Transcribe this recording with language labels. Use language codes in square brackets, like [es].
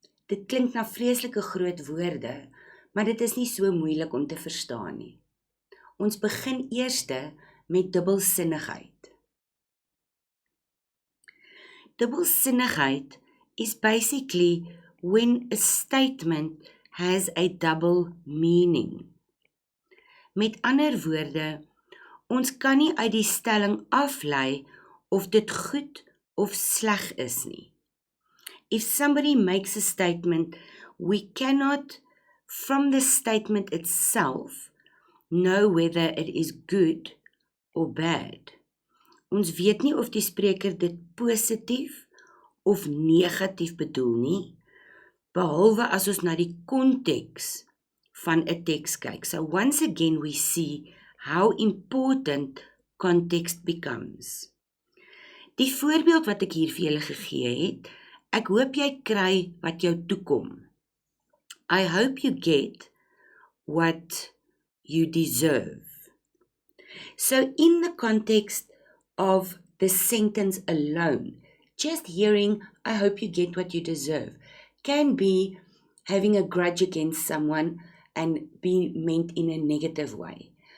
[af] Dit klink na vreeslike groot woorde, maar dit is nie so moeilik om te verstaan nie. Ons begin eerste met dubbelsinnigheid. [en] Dubbelsinnigheid is basically when a statement has a double meaning. [af] Met ander woorde, ons kan nie uit die stelling aflei of dit goed of sleg is nie. [en] If somebody makes a statement, we cannot, from the statement itself, know whether it is good or bad. [af] Ons weet nie of die spreker dit positief of negatief bedoel nie, behalwe as ons na die konteks van 'n teks kyk. [en] So once again we see how important context becomes. [af] Die voorbeeld wat ek hier vir julle gegee het, ek hoop jy kry wat jou toekom. [en] I hope you get what you deserve. So in the context of the sentence alone, just hearing, I hope you get what you deserve, can be having a grudge against someone and be meant in a negative way.